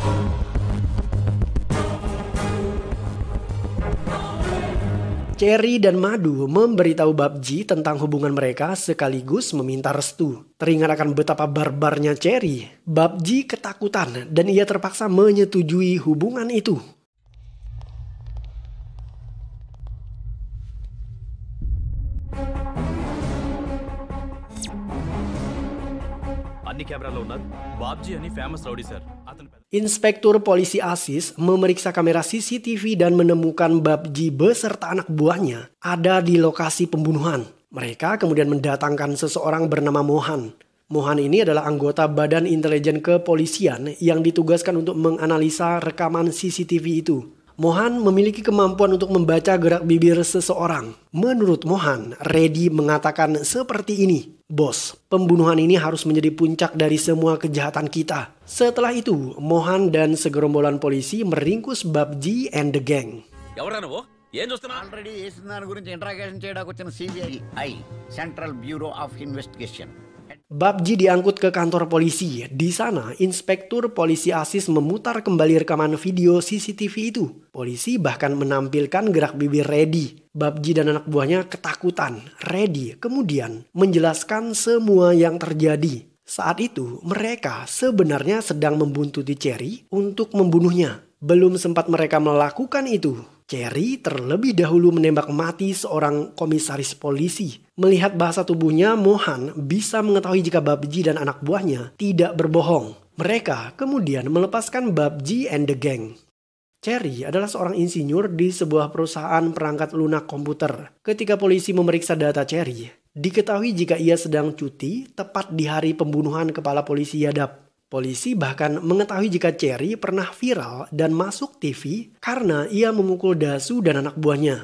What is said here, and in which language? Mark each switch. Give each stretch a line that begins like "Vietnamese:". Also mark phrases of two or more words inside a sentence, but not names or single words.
Indonesian: Cherry dan Madu memberitahu Babji tentang hubungan mereka sekaligus meminta restu. Teringat akan betapa barbarnya Cherry, Babji ketakutan dan ia terpaksa menyetujui hubungan itu.
Telugu: అన్ని కెమెరాలో ఉన్నారు బాబ్జీ అని
English: famous rowdy sir
Telugu: అతను
Indonesian: Inspektur polisi Asis memeriksa kamera CCTV dan menemukan Babji beserta anak buahnya ada di lokasi pembunuhan. Mereka kemudian mendatangkan seseorang bernama Mohan. Mohan ini adalah anggota Badan Intelijen Kepolisian yang ditugaskan untuk menganalisa rekaman CCTV itu. Mohan memiliki kemampuan untuk membaca gerak bibir seseorang. Menurut Mohan, Reddy mengatakan seperti ini. Bos, pembunuhan ini harus menjadi puncak dari semua kejahatan kita. Setelah itu, Mohan dan segerombolan polisi meringkus Babji
English: and the gang.
Telugu: ఆల్రెడీ వేసిన దాని గురించి ఇంట్రాగేషన్ చేయడానికి వచ్చిన సిబిఐ సెంట్రల్ బ్యూరో ఆఫ్ ఇన్వెస్టిగేషన్.
Indonesian: Babji diangkut ke kantor polisi. Di sana, Inspektur Polisi Asis memutar kembali rekaman video CCTV itu. Polisi bahkan menampilkan gerak bibir Reddy. Babji dan anak buahnya ketakutan. Reddy kemudian menjelaskan semua yang terjadi. Saat itu, mereka sebenarnya sedang membuntuti Cherry untuk membunuhnya. Belum sempat mereka melakukan itu, Cherry terlebih dahulu menembak mati seorang komisaris polisi. Melihat bahasa tubuhnya, Mohan bisa mengetahui jika Babji dan anak buahnya tidak berbohong. Mereka kemudian melepaskan Babji
English: and the gang.
Indonesian: Cherry adalah seorang insinyur di sebuah perusahaan perangkat lunak komputer. Ketika polisi memeriksa data Cherry, diketahui jika ia sedang cuti tepat di hari pembunuhan kepala polisi Yadav. Polisi bahkan mengetahui jika Cherry pernah viral dan masuk TV karena ia memukul Dasu dan anak buahnya.